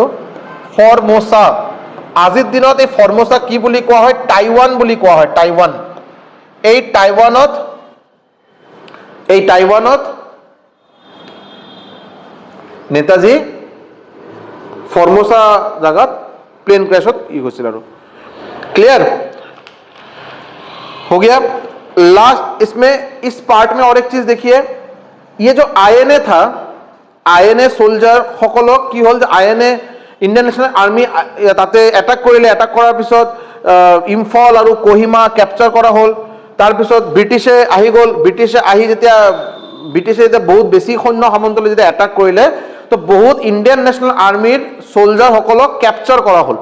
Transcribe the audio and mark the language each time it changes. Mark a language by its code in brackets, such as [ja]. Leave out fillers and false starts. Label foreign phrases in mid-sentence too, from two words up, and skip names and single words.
[as] ফৰ্মোচা। আজিৰ দিনত এই ফৰ্মোচা কি বুলি কোৱা হয়? টাইৱান বুলি কোৱা হয়, টাইৱান। এই টাইৱানত নেতাজী ফৰ্মোচা জাগাত [en] plane crash [as] হৈছিল আৰু। [hi] क्लियर हो गया। लास्ट इसमें इस पार्ट में और एक चीज देखिए, ये जो आईएनए था, आईएनए सोल्जार [as] সকলক কি হল যে আইএনএ ইণ্ডিয়ান নেশ্যনেল আৰ্মি তাতে এটাক কৰিলে, এটাক কৰাৰ পিছত ইম্ফল আৰু কোহিমা কেপচাৰ কৰা হ'ল। তাৰপিছত ব্ৰিটিছে আহি গ'ল, ব্ৰিটিছে যেতিয়া বহুত বেছি সৈন্য সামন্তলৈ যেতিয়া এটাক কৰিলে, তো বহুত ইণ্ডিয়ান নেশ্যনেল আৰ্মিৰ সোলজাৰ সকলক কেপচাৰ কৰা হ'ল।